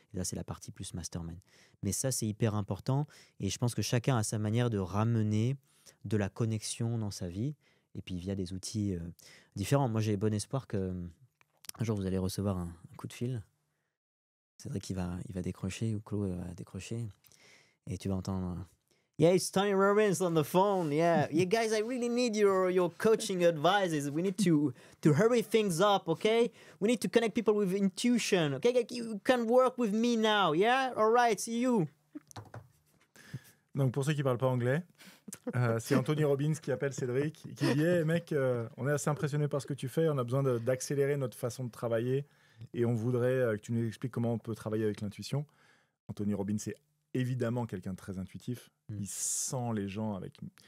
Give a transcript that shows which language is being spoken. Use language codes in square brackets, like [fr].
[fr] Et là, c'est la partie plus mastermind. Mais ça, c'est hyper important, et je pense que chacun a sa manière de ramener de la connexion dans sa vie, et puis via des outils différents. Moi, j'ai bon espoir que un jour, vous allez recevoir un coup de fil. Cédric, il va décrocher, ou Chloé va décrocher, et tu vas entendre... [en] Yeah, it's Tony Robbins on the phone. Yeah, guys, I really need your coaching advices. We need to hurry things up, okay? We need to connect people with intuition, okay? You can work with me now, yeah? All right, see you. [fr] Donc, pour ceux qui ne parlent pas anglais, c'est Anthony Robbins qui appelle Cédric et qui dit « Hey mec, on est assez impressionné par ce que tu fais, on a besoin d'accélérer notre façon de travailler et on voudrait que tu nous expliques comment on peut travailler avec l'intuition. » Anthony Robbins est évidemment quelqu'un de très intuitif. Il sent les gens avec...